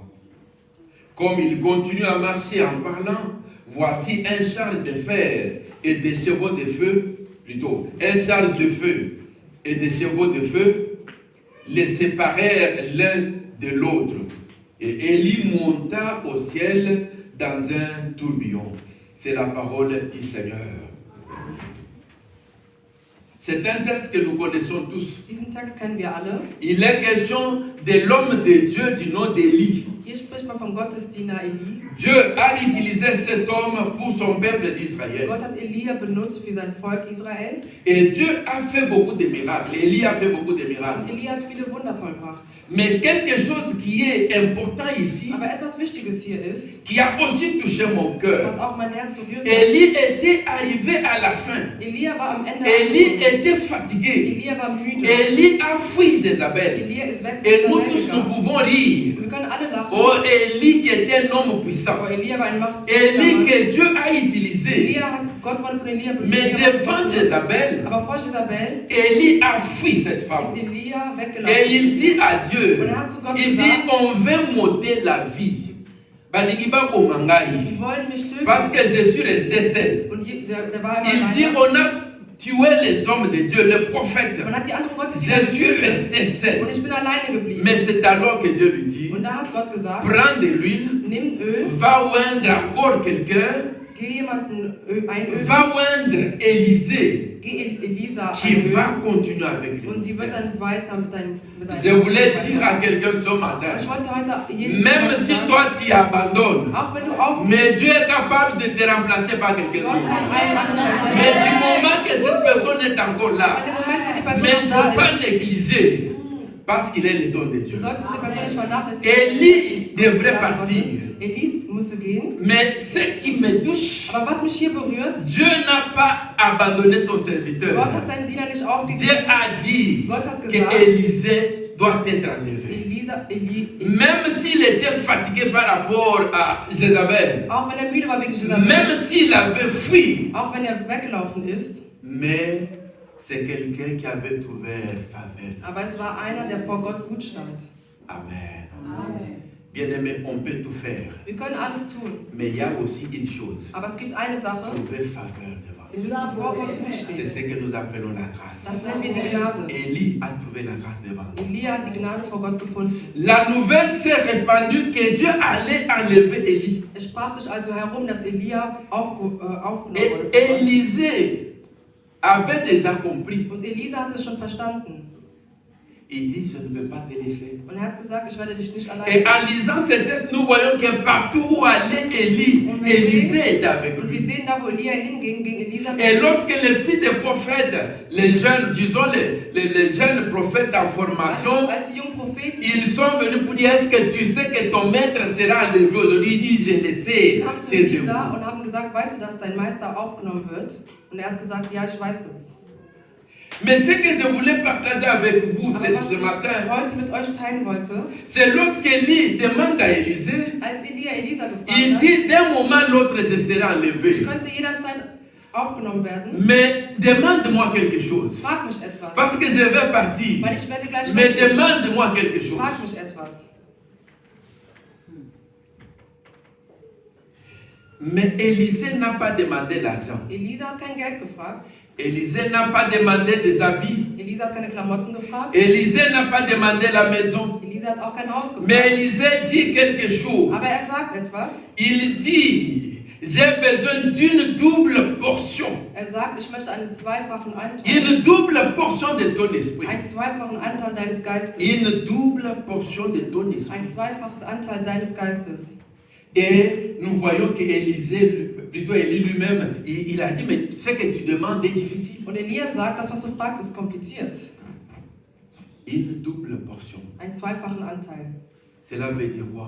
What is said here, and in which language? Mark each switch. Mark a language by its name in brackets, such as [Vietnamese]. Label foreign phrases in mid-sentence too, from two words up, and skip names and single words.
[French] Comme il continue à marcher en parlant, voici un char de fer et des chevaux de feu, plutôt, un char de feu et des chevaux de feu les séparèrent l'un de l'autre. Et Élie monta au ciel dans un tourbillon. C'est la parole du Seigneur. C'est un texte que nous connaissons tous. [German] Diesen Text kennen wir alle. [French] Il est question de l'homme de Dieu du nom d'Élie. [German] Hier spricht man vom Gottesdiener Eli. [French] Dieu a utilisé cet homme pour son peuple d'Israël. [German] Gott hat Elia benutzt für sein Volk Israel. [French] Et Dieu a fait beaucoup de miracles. Élie a fait beaucoup de miracles. [German] Und Elia hat viele Wunder vollbracht. [French] Mais quelque chose qui est important ici, [German] Aber etwas Wichtiges hier ist, [French] qui a aussi touché mon cœur. [German] was auch mein Herz berührt hat. [French] Élie était arrivé à la fin. [German] Elia war am Ende. [French] Élie était fatigué. [German] Elia war müde. [French] Élie a fui Jézabel. [German] Elia ist weg [French] Et [German] von [French] nous [German] Israel [French] tous, nous [German] gegangen. [French] pouvons rire. [German] Wir können alle lachen. [French] Oh, Élie qui était un homme puissant. [German] Aber Elia war ein [French] Élie [German] Machthaber. [French] que Dieu a utilisé [German] Elia hat Gott wurde von Elia [French] Mais devant Jézabel, [German] aber vor Jezabel [French] Élie a fui cette femme. [German] ist Elia [French] Et [German] weggelaufen. [French] il dit à Dieu, [German] Und er hat zu Gott [French] il dit, [German] gesagt, [French] on veut m'ôter la vie. [Lingala] Balingi baboma ngai, [German] die wollen mich töten. [French] parce que je suis resté seul. [German] Und der war immer [French] Il dit, [German] alleine. [French] on a tué les hommes de Dieu, les prophètes. [German] Man hat die anderen Gottes [French] Je suis resté seul. [German] und ich bin alleine geblieben. [French] Mais c'est alors que Dieu lui dit, [German] Und da hat Gott gesagt, [French] prends de l'huile, [German] nimm Öl, [French] va oindre encore quelqu'un, [German] geh jemanden ein Öl, [French] va oindre Élisée, [German] geh Elisa [French] qui [German] ein [French] va [German] Öl [French] continuer avec [German] und sie wird [French] lui. [German] dann weiter mit deinem [French] Je voulais dire à quelqu'un ce matin, [German] Ich wollte heute jedem [French] même si [German] sagen, [French] toi tu abandonnes, [German] auch wenn du aufgibst, [French] mais Dieu est capable de te remplacer par quelqu'un [German] Gott [French] d'autre. [German] kann einen anderen [French] Mais [German] ersetzen. [French] du moment que cette personne est encore [German] Aber [French] là, [German] in dem Moment, wenn die Person [French] mais il ne [German] noch [French] faut [German] da [French] pas [German] ist, [French] négliger, parce qu'il est le don de [German] du [French] Dieu. [German] solltest die Person nicht vernachlässigen. [French] Élie devrait [German] Ja, [French] partir. [German] Elise musste gehen. [French] Mais ce qui me touche, [German] Aber was mich hier berührt, [French] Dieu n'a pas abandonné son serviteur. [German] Gott hat seinen Diener nicht [French] Dieu [German] aufgegeben. [French] a dit [German] Gott hat [French] que [German] gesagt, [French] Élisée doit être enlevé. Même s'il était fatigué par rapport à Jézabel, [German] auch wenn müde war wegen Jezabel, [French] même s'il avait fui, [German] auch wenn weggelaufen ist, [French] mais c'est quelqu'un qui avait trouvé faveur. [German] aber es war einer, der vor Gott gut stand. [French] Amen. [German] Amen. [French] Bien-aimé, on peut tout faire, [German] Wir können alles tun, [French] mais il y a aussi une chose, [German] aber es gibt eine Sache, [French] trouver faveur devant [German] wir [French] Dieu. [German] müssen vor Gott gut [French] C'est [German] stehen. [French] ce que nous appelons la grâce. [German] Das nennen wir die Gnade. [French] Élie a trouvé la grâce devant Dieu. [German] Elia hat die Gnade vor Gott gefunden. [French] La nouvelle s'est répandue que Dieu allait enlever Élie. [German] Es sprach sich also herum, dass Elia aufgenommen [French] Et [German] wurde. [French] Élisée avait déjà compris. [German] Und Elisa hat es schon verstanden. [French] Il dit, je ne vais pas te laisser. [German] Und er hat gesagt, ich werde dich nicht [French] Et [German] allein [French] en lisant ce texte, nous voyons que partout où allait Élie, Élisée était avec [German] Und wir [French] lui. [German] sehen da, wo Elia hinging, ging Elisa mit [French] Et [German] ihm. [French] lorsque les filles des prophètes, les jeunes, disons les jeunes prophètes en formation, [German] Als die jungen Propheten [French] ils sont venus pour dire, est-ce que tu sais que ton maître sera enlevé aujourd'hui? Il dit, je le sais. [German] kamen zu [French] Taisez-vous. [German] Elisa und haben gesagt, weißt du, dass dein Meister aufgenommen wird? Und er hat gesagt, ja, ich weiß es. [French] Mais ce que je voulais partager avec vous [German] Aber was [French] ce [German] ich [French] matin, [German] heute mit euch teilen wollte, [French] c'est lorsqu'Élie demande à Élisée, [German] als Elia Elisa gefragt [French] il [German] hat, [French] dit, d'un moment à l'autre, je serai enlevé. [German] ich könnte jederzeit aufgenommen werden, [French] Mais demande-moi quelque chose. [German] frag mich etwas. [French] Parce que je vais partir. [German] Weil ich werde gleich [French] Mais [German] weggehen. [French] demande-moi quelque chose. [German] Frag mich etwas. [French] Mais Élisée n'a pas demandé l'argent. [German] Elisa hat kein Geld gefragt. [French] Élisée n'a pas demandé des habits. [German] Elisa hat keine Klamotten gefragt. [French] Élisée n'a pas demandé la maison. [German] Elisa hat auch kein Haus gefragt. [French] Mais Élisée dit quelque chose. [German] Aber er sagt etwas. [French] Il dit, j'ai besoin d'une double portion. [German] Er sagt, ich möchte einen zweifachen Anteil. [French] Une double portion de ton esprit. [German] Einen zweifachen Anteil deines Geistes. [French] Une double portion de ton esprit. [German] Ein zweifaches Anteil deines Geistes. [French] Et nous voyons que Élisée, plutôt Élie lui-même, il a dit, mais ce que tu demandes est difficile. [German] Und Elia sagt, das, was du fragst, ist kompliziert. [French] Une double portion. [German] Einen zweifachen Anteil. [French] Cela veut dire quoi?